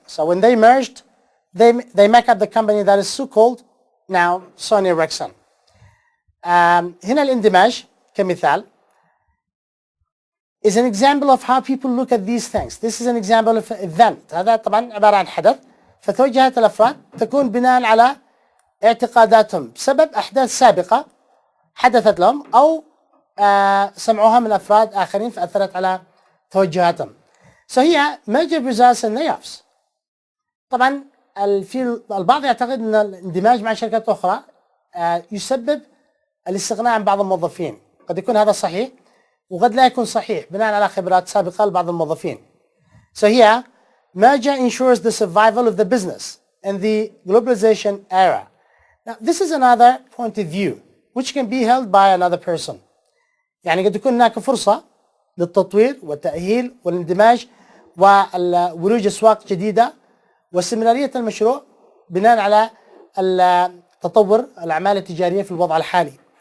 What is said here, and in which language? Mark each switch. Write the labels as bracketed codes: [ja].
[en] So when they merged, they make up the company that is so-called now Sony Ericsson. [ar] هنا الاندماج كمثال [en] is an example of how people look at these things. This is an example of an event. [ar] هذا طبعا عبارة عن حدث. فتوجهات الأفراد تكون بناء على اعتقاداتهم بسبب أحداث سابقة حدثت لهم أو سمعوها من أفراد آخرين فأثرت على توجهاتهم. [en] So here, merger results in layoffs. [ar] طبعا البعض يعتقد أن الاندماج مع شركات أخرى يسبب الاستغناء عن بعض الموظفين. قد يكون هذا صحيح وقد لا يكون صحيح بناء على خبرات سابقة لبعض الموظفين. [en] So here, merger ensures the survival of the business in the globalization era. Now, this is another point of view which can be held by another person. [ar] يعني قد يكون هناك فرصة للتطوير والتأهيل والاندماج وولوج أسواق جديدة واستمرارية المشروع بناء على تطور الأعمال التجارية في الوضع الحالي.